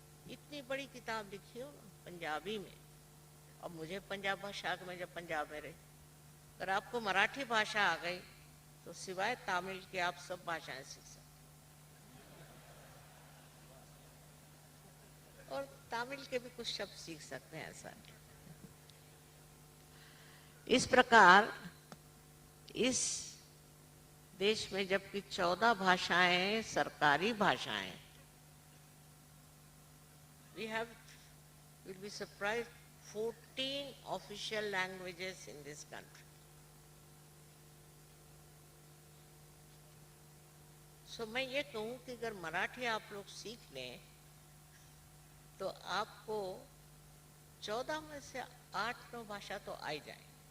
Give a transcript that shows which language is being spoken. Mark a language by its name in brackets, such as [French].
[Hindi] इतनी बड़ी किताब लिखी हो ना पंजाबी में। अब मुझे पंजाब भाषा में जब पंजाब में रही, अगर आपको मराठी भाषा आ गई तो सिवाय तमिल के आप सब भाषाएं सीख सकते और तमिल के भी कुछ शब्द सीख सकते हैं, ऐसा नहीं। इस प्रकार इस देश में जबकि 14 भाषाएं सरकारी भाषाएं, [English] we have, will be surprised, 14 official languages in this country. [Hindi] So मैं ये कहूँ कि अगर मराठी आप लोग सीख लें तो आपको 14 में से 8-9 भाषा तो आ ही जाए।